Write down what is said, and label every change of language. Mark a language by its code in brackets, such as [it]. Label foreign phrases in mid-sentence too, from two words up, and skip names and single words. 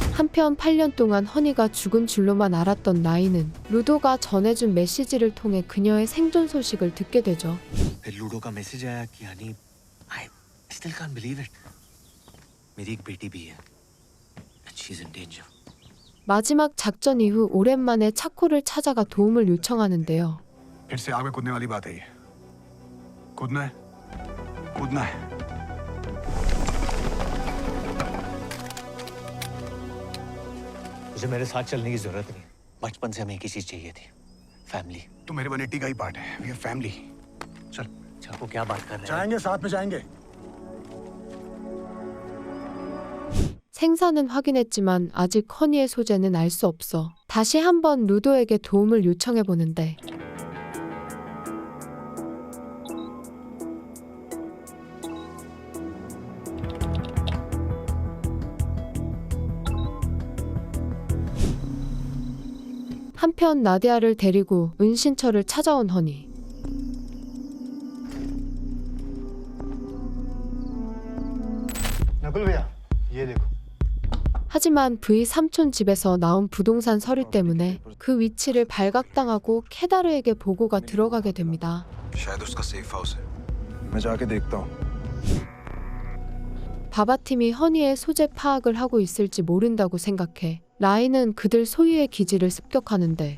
[ko] 한편 8년 동안 허니가 죽은 줄로만 알았던 라이는 루도가 전해준 메시지를 통해 그녀의 생존 소식을 듣게 되죠. [hi] फिर लूडो का मैसेज आया कि हनी [en] I still can't believe it. [hi] मेरी एक बेटी भी है. [en] And she's in danger. [ko] 마지막 작전 이후 오랜만에 차코를 찾아가 도움을 요청하는데요. [hi] फिर से आग में कूदने वाली बात है ये. कूदना है. कूदना है. मुझे मेरे साथ चलने की जरूरत नहीं. बचपन से हमें एक ही चीज चाहिए थी. फैमिली. तू मेरे बनेटी का ही पार्ट है. [en] We are family. [hi] चल. चाको क्या बात कर रहे हैं? जाएंगे साथ में जाएंगे. [ko] 생사는 확인했지만 아직 허니의 소재는 알 수 없어 다시 한번 루도에게 도움을 요청해 보는데 한편 나디아를 데리고 은신처를 찾아온 허니. [hi] नकुल भैया, ये देखो. [ko] 하지만 V 삼촌 집에서 나온 부동산 서류 때문에 그 위치를 발각당하고 케다르에게 보고가 들어가게 됩니다. [hi] शायद उसका [en] safe house [hi] है. मैं जाके देखता हूँ. [ko] 바바팀이 허니의 소재 파악을 하고 있을지 모른다고 생각해 라이는 그들 소유의 기지를 습격하는데